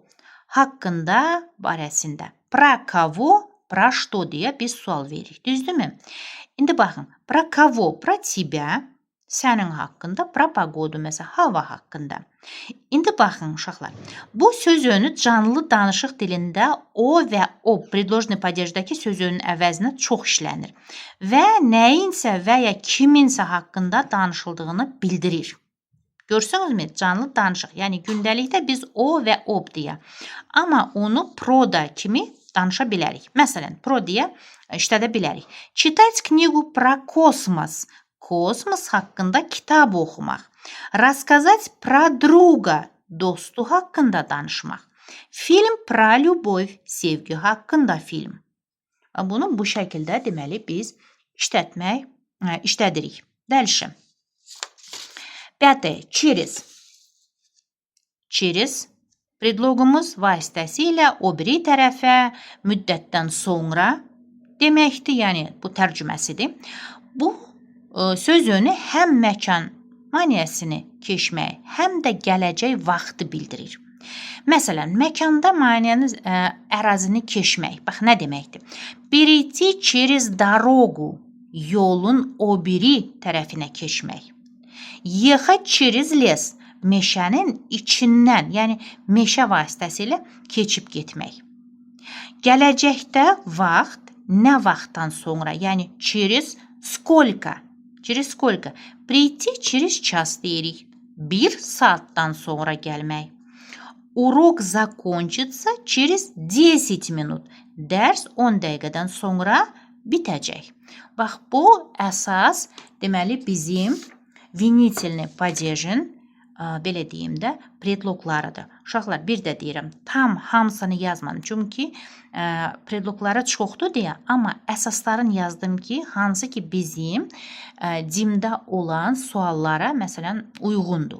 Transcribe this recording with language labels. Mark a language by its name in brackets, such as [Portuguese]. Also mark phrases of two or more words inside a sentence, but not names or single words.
[Azerbaijani] Haqqında, barəsində. [Russian] Про кого, про что [Azerbaijani] deyə biz sual veririk. Düzdürmü? İndi baxın. [Russian] Про кого? Про тебя. [Azerbaijani] Sənin haqqında. [Russian] Про погоду. [Azerbaijani] Məsələn, hava haqqında. İndi baxın, uşaqlar. Bu sözünü canlı danışıq dilində o və o [Russian] предложный падеж [Azerbaijani] sözünün əvəzinə çox işlənir və nəyinsə və ya kiminsə haqqında danışıldığını bildirir. Görsünüzmü? Canlı danışıq. Yəni, gündəlikdə biz o və ob deyə. Amma onu pro-da kimi danışa bilərik. Məsələn, pro deyə işlədə bilərik. [Russian] Читать книгу про космос. [Azerbaijani] Kosmos haqqında kitab oxumaq. [Russian] Рассказать про друга. [Azerbaijani] Dostu haqqında danışmaq. [Russian] Film про любовь. [Azerbaijani] Sevgi haqqında film. Bunu bu şəkildə deməli biz işlədirik. [Russian] Дальше. Пятое. Через. Через. [Azerbaijani] Predlogumuz vasitəsilə o biri tərəfə müddətdən sonra deməkdir. Yəni, bu tərcüməsidir. Bu sözünü həm məkan maniyəsini keçmək, həm də gələcək vaxtı bildirir. Məsələn, məkanda müəyyən ərazini keçmək. Bax, nə deməkdir? [Russian] Перейти через дорогу, [Azerbaijani] yolun o biri tərəfinə keçmək. [Russian] Ехать через лес, [Azerbaijani] meşənin içindən, yəni meşə vasitəsilə keçib getmək. Gələcəkdə vaxt, nə vaxtdan sonra, yəni [Russian] через сколько, через сколько. Прийти через час [Azerbaijani] deyirik. 1 saatdan sonra gəlmək. [Russian] Урок закончится через 10 minut. [Azerbaijani] Dərs 10 dəqiqədən sonra bitəcək. Bax, bu əsas deməli bizim [Russian] винительный падежin [Azerbaijani] belə deyim də predloklarıdır. Uşaqlar, bir də deyirəm, tam hamısını yazmadım. Çünki predlokları çoxdur deyə, amma əsaslarını yazdım ki, hansı ki bizim dimdə olan suallara məsələn uyğundur.